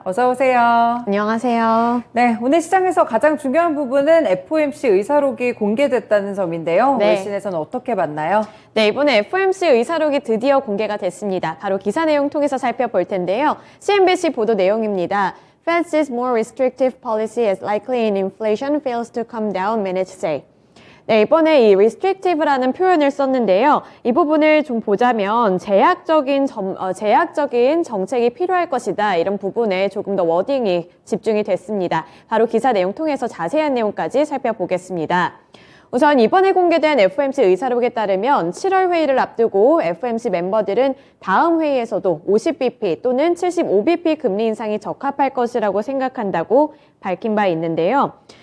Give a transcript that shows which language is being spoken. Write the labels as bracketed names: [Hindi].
[Korean] 어서 오세요. 안녕하세요. 네, 오늘 시장에서 가장 중요한 부분은 FOMC 의사록이 공개됐다는 점인데요. 네. 외신에서는 어떻게 봤나요? 네, 이번에 FOMC 의사록이 드디어 공개가 됐습니다. 바로 기사 내용 통해서 살펴볼 텐데요. CNBC 보도 내용입니다. [English] Fed's more restrictive policy is likely in inflation fails to come down, minutes say. [Korean] 네, 이번에 이 restrictive라는 표현을 썼는데요. 이 부분을 좀 보자면 제약적인 정책이 필요할 것이다. 이런 부분에 조금 더 워딩이 집중이 됐습니다. 바로 기사 내용 통해서 자세한 내용까지 살펴보겠습니다. 우선 이번에 공개된 FOMC 의사록에 따르면 7월 회의를 앞두고 FOMC 멤버들은 다음 회의에서도 50bp 또는 75bp 금리 인상이 적합할 것이라고 생각한다고 밝힌 바 있는데요.